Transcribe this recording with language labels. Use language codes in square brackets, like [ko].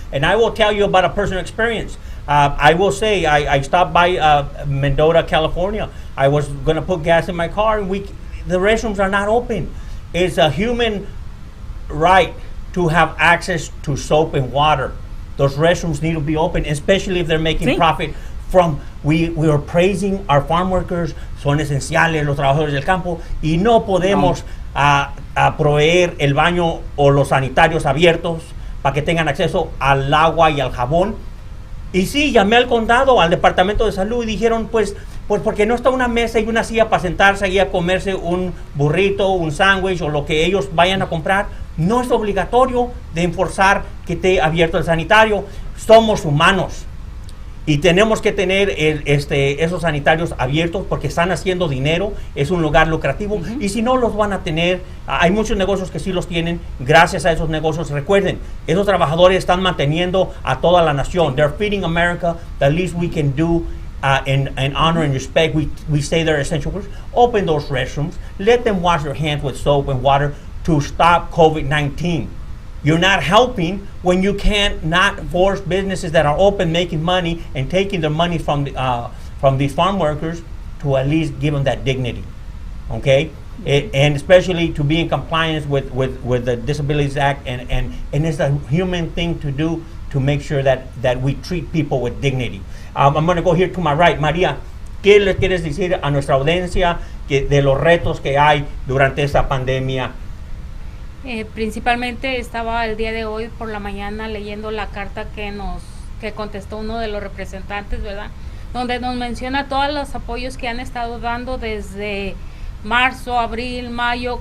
[en] And I will tell you about a personal experience. I will say, I stopped by Mendota, California. I was going to put gas in my car, and the restrooms are not open. It's a human right to have access to soap and water. Those restrooms need to be open, especially if they're making profit from. We are praising our farm workers, [es] son esenciales los trabajadores del campo, y no podemos a proveer el baño o los sanitarios abiertos para que tengan acceso al agua y al jabón. Y sí, llamé al condado, al departamento de salud, y dijeron, pues porque no está una mesa y una silla para sentarse y a comerse un burrito, un sándwich o lo que ellos vayan a comprar. No es obligatorio de enforzar que esté abierto el sanitario. Somos humanos. Y tenemos que tener esos sanitarios abiertos, porque están haciendo dinero, es un lugar lucrativo. Y si no, los van a tener. Hay muchos negocios que sí los tienen. Gracias a esos negocios, recuerden, esos trabajadores están manteniendo a toda la nación. [en] They're feeding America. The least we can do in honor and respect, we say they're essential workers. Open those restrooms. Let them wash their hands with soap and water to stop COVID-19. You're not helping when you can't not force businesses that are open, making money, and taking the money from these farm workers to at least give them that dignity, okay? And especially to be in compliance with the Disabilities Act, and it's a human thing to do, to make sure that we treat people with dignity. I'm going to go here to my right. [es] María, ¿qué le quieres decir a nuestra audiencia de los retos que hay durante esta pandemia? Principalmente estaba el día de hoy por la mañana leyendo la carta que contestó uno de los representantes, ¿verdad?, donde nos menciona todos los apoyos que han estado dando desde marzo, abril, mayo.